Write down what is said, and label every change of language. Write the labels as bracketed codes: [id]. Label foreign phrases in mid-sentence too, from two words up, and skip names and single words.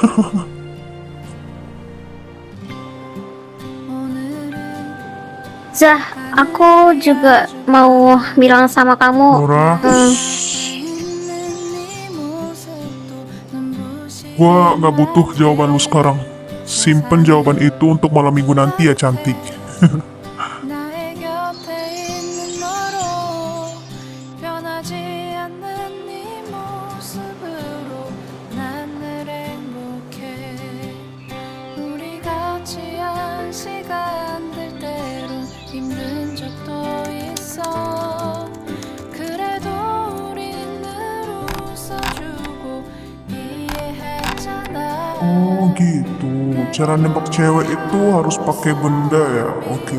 [id] Zah, aku juga mau bilang sama kamu. Nora, gua nggak butuh jawaban lu sekarang. Simpen jawaban itu untuk malam minggu nanti ya, cantik. [ko] 나의 곁에 있는 너로 변하지 않는 네 모습으로 난 늘 행복해 우리 같이 한 시간들 때론 힘든 적도 있어 그래도 우린 늘 웃어주고 이해했잖아 [id] Oh gitu, cara nembak cewek itu harus pakai benda ya. Oke.